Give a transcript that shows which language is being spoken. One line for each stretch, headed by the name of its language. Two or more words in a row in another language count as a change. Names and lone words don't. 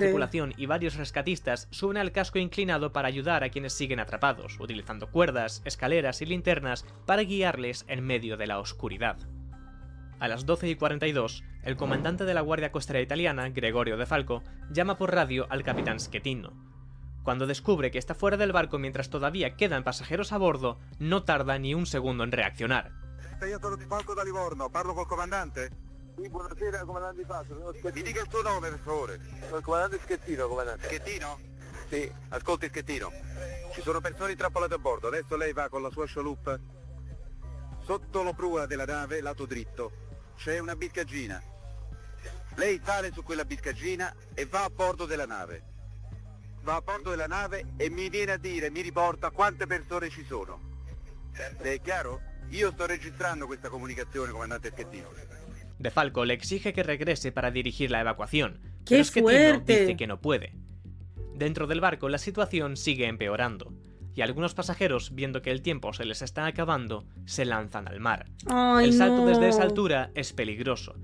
Spanish: tripulación y varios rescatistas suben al casco inclinado para ayudar a quienes siguen atrapados, utilizando cuerdas, escaleras y linternas para guiarles en medio de la oscuridad. A las 12:42, el comandante de la Guardia Costera Italiana, Gregorio De Falco, llama por radio al capitán Schettino. Cuando descubre que está fuera del barco mientras todavía quedan pasajeros a bordo, no tarda ni un segundo en reaccionar.
Italian: Io Di Falco da Livorno, parlo col comandante? Sì, buonasera, comandante Di Falco, sono Mi Schettino. dica il suo nome, per favore. Sono il comandante Schettino, comandante. Schettino? Sì. Ascolti Schettino, ci sono persone intrappolate a bordo, adesso lei va con la sua scialuppa. Sotto la prua della nave, lato dritto, c'è una biscaggina. Lei sale su quella biscaggina e va a bordo della nave. Va a bordo della nave e mi viene a dire, mi riporta quante persone ci sono. Le è chiaro? Io sto registrando questa comunicazione, comandante Schettino.
Spanish: De Falco le exige que regrese para dirigir la evacuación, ¡Qué pero Schettino fuerte! dice que no puede. Dentro del barco la situación sigue empeorando, y algunos pasajeros, viendo que el tiempo se les está acabando, se lanzan al mar. Ay, El salto no. desde esa altura es peligroso,